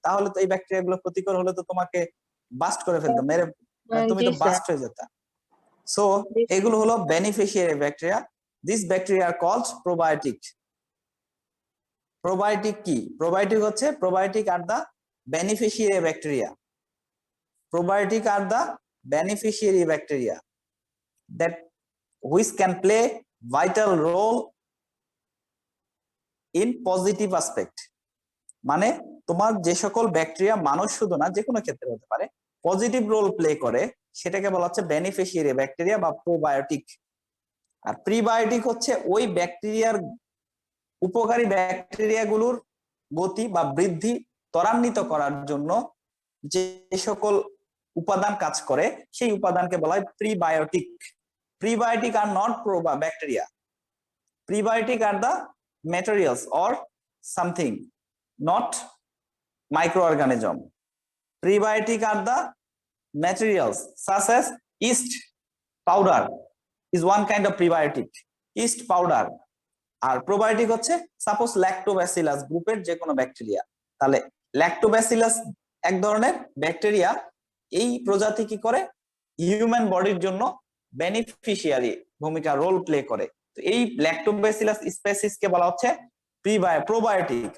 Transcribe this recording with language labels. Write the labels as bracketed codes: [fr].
[bn] তাহলে তো এই ব্যাকটেরিয়া গুলো ক্ষতিকর হলে তো তোমাকে বাস্ট করে ফেলতো, মেরে তুমি তো বাস্ট হয়ে যেতা। সো এগুলো হলো beneficiary bacteria. [en] This bacteria are called probiotic. [bn] Probiotic কি? [en] Probiotic are the beneficiary bacteria. Probiotic are the beneficiary bacteria that which can play vital role in positive aspect. [bn] মানে তোমার যে সকল ব্যাকটেরিয়া, মানুষ শুধু না, যে কোনো ক্ষেত্রে হতে পারে, পজিটিভ রোল প্লে করে, সেটাকে বলা হচ্ছে বেনিফিশিয়ারি ব্যাকটেরিয়া বা প্রোবায়োটিক। আর প্রিবায়োটিক হচ্ছে ওই ব্যাকটেরিয়ার, উপকারী ব্যাকটেরিয়া গুলোর গতি বা বৃদ্ধি ত্বরান্বিত করার জন্য যে সকল উপাদান কাজ করে, সেই উপাদানকে বলা হয় prebiotic. [en] Prebiotic are not bacteria. Prebiotic are the materials or something, not microorganism. Prebiotic are the materials such as yeast powder is one kind of prebiotic, yeast powder। [bn] আর probiotic হচ্ছে সাপোজ ল্যাক্টোব্যাসিলাস গ্রুপের যে কোনো bacteria. তাহলে Lactobacillus এক ধরনের bacteria, এই প্রজাতি কি করে, হিউম্যান বডির জন্য বেনিফিশিয়ারি ভূমিকা রোল প্লে করে। তো এই ল্যাক্টোব্যাসিলাস স্পেসিস কে বলা হচ্ছে প্রোবায়োটিক।